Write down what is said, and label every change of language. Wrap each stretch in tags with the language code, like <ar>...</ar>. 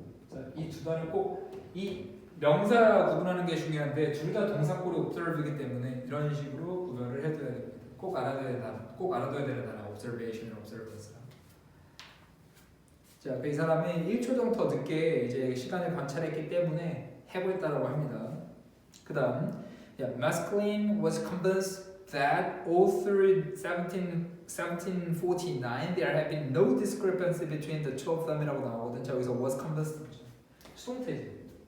<ko>자, 이 두 단어 꼭 이 명사 구분하는 게 중요한데 둘 다 동사꼴이 observe이기 때문에 이런 식으로 구별을 해둬야 됩니다. 꼭 알아둬야 되는 단어 observation, observance. 자, 이 사람이 1초 정도 더 늦게 이제 시간을 관찰했기 때문에 해고했다라고 합니다. 그다음,</ko> <en>Maskelyne was convinced that all through 1749 there had been no discrepancy between the two of them</en> <ko>이라고 나오거든. 자, 여기서</ko> <en>was convinced</en> <ko>수동태지.</ko>